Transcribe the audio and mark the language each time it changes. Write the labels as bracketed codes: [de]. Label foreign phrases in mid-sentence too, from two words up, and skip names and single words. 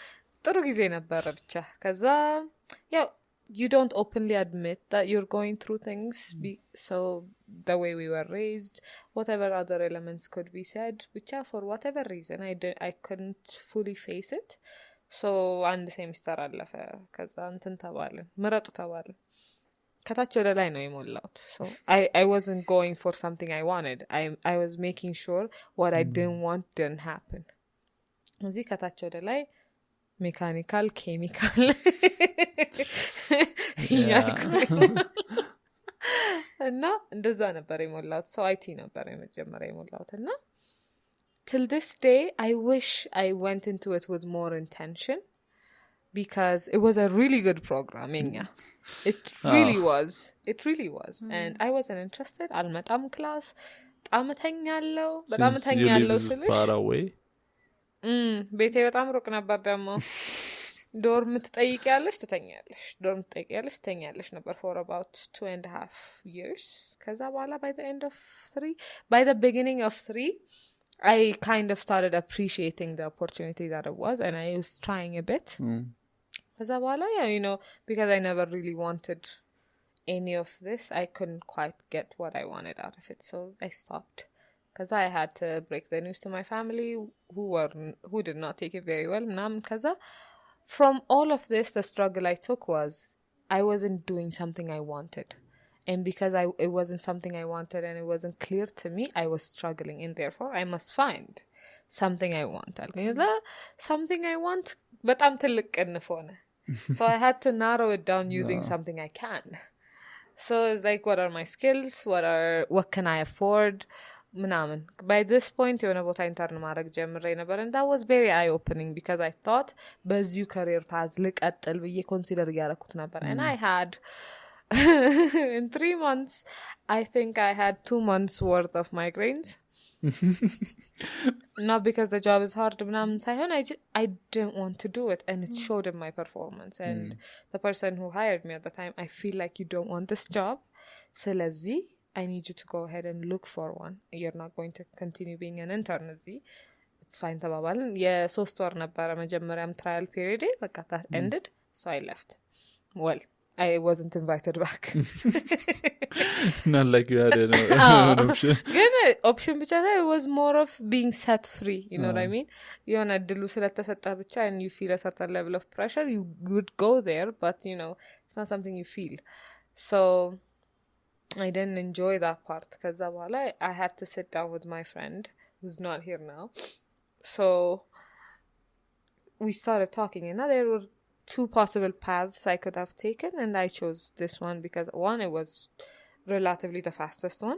[en] You don't openly admit that you're going through things. So the way we were raised, whatever other elements could be said, which for whatever reason I couldn't fully face it. [am] So አንድ ሴሚስተር አለፈ. ከዛ እንትን ተባልን, ምረጡ ተባልን. ከታች ወደ ላይ ነው የሞላሁት. [en] So I wasn't going for something I wanted. I was making sure what I didn't want didn't happen. [am] እዚህ ከታች ወደ ላይ ሜካኒካል ኬሚካል እና እንደዛ ነበር የሞላሁት. [en] So IT [am] ነበር የመጀመሪያ የሞላሁት እና [en] till this day I wish I went into it with more intention because it was a really good program. It really was. And I wasn't interested. [am] አልመጣም ክላስ በጣም ተኛለሁ ስልሽ [en] far away. [am] ቤቴ በጣም ሩቅ ነበር ደግሞ ዶርም ትጠይቂያለሽ ትተኛለሽ ነበር [en] for about 2.5 years. [am] ከዛ በኋላ [en] by the beginning of 3 I kind of started appreciating the opportunity that it was, and I was trying a bit. [am] ከዛ በኋላ [en] because I never really wanted any of this, I couldn't quite get what I wanted out of it, so I stopped. Because I had to break the news to my family who did not take it very well. Kaza, from all of this, the struggle I took was I wasn't doing something I wanted. And because it wasn't something I wanted and it wasn't clear to me, I was struggling. And therefore, I must find something I want. Something I want, but I'm tillik phone. So I had to narrow it down using something I can. So it's like, what are my skills? What can I afford? By this point [am] የሆነ ቦታ ኢንተርን ማድረግ ጀምሬ ነበር, [en] and that was very eye opening because I thought በዚሁ career path [am] ልቀጥል ብዬ ኮንሲደር እያደረኩት ነበር. [en] And I had in 3 months I think I had 2 months worth of migraines. Not because the job is hard ሳይሆን I didn't want to do it, and it showed in my performance. And the person who hired me at the time, I feel like you don't want this job, ስለዚህ I need you to go ahead and look for one. You're not going to continue being an intern. It's fine ተባባልን. [am] የ3 ወር ነበረ መጀመሪያም [en] trial period, but that ended, so I left. Well, I wasn't invited back. It's not like you had an option. Good option [am] ብቻ ላይ [en] it was more of being set free, you know what I mean? [am] የሆነ እድሉ ስለተሰጠ ብቻ [en] and you feel a certain level of pressure, you would go there, but it's not something you feel. So I didn't enjoy that part. Because I had to sit down with my friend, who's not here now. So we started talking, and there were 2 possible paths I could have taken, and I chose this one because 1, it was relatively the fastest one.